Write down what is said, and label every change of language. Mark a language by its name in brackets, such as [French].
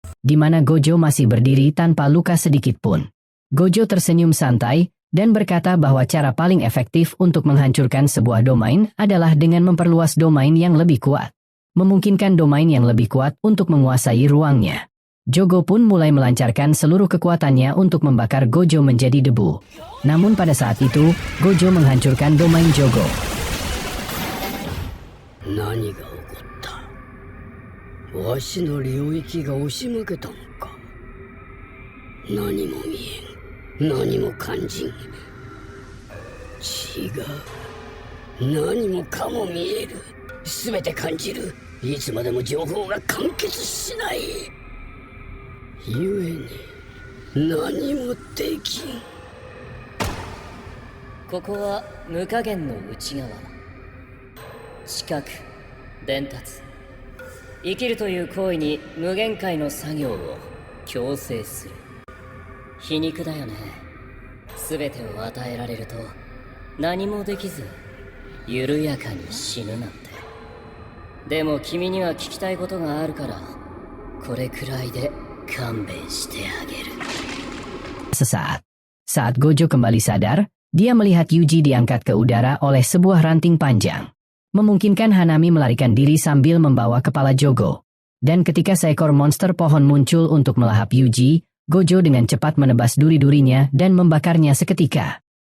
[Indonesian] Di mana Gojo masih berdiri tanpa luka sedikit pun. Gojo tersenyum santai, dan berkata bahwa cara paling efektif untuk menghancurkan sebuah domain adalah dengan memperluas domain yang lebih kuat. memungkinkan domain yang lebih kuat untuk menguasai ruangnya. Jogo pun mulai melancarkan seluruh kekuatannya untuk membakar Gojo menjadi debu. Namun pada saat itu, Gojo menghancurkan domain Jogo. [Japanese] 何が起こったわしの領域が押し負けたのか何も見えん何も感じん違う何もかも見える全て感じるいつまでも情報が完結しないゆえに何もできんここは無加減の内側知覚伝達生きるという行為に無限界の作業を強制する皮肉だよね全てを与えられると何もできず緩やかに死ぬなんてでも君には聞きたいことがあるからこれくらいで勘弁してあげる [Indonesian] Saat Gojo kembali sadar, dia melihat Yuji diangkat ke udara oleh sebuah ranting panjang. Memungkinkan Hanami melarikan diri sambil membawa kepala Jogo. Dan ketika seekor monster pohon muncul untuk melahap Yuji, Gojo dengan cepat menebas duri-durinya dan membakarnya seketika.